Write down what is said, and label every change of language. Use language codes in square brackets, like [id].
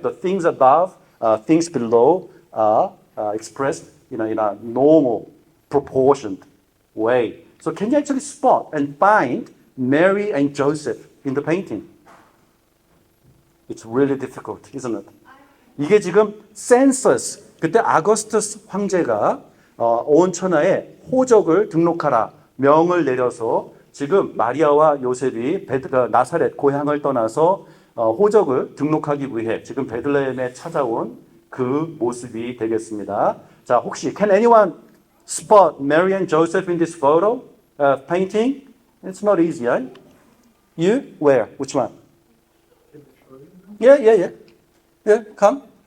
[en] The things above, things below are expressed in a normal, proportioned way. So can you actually spot and find Mary and Joseph in the painting? It's really difficult, isn't it? [ko] 이게 지금 센서스, 그때 아거스투스 황제가 온 천하에 호적을 등록하라 명을 내려서 지금 마리아와 요셉이 나사렛 고향을 떠나서 호적을 등록하기 위해 지금 베들레헴에 찾아온 그 모습이 되겠습니다. 자, 혹시 [en] can anyone spot Mary and Joseph in this photo painting? It's not easy, right? You? Where? Which one? Yeah. Come.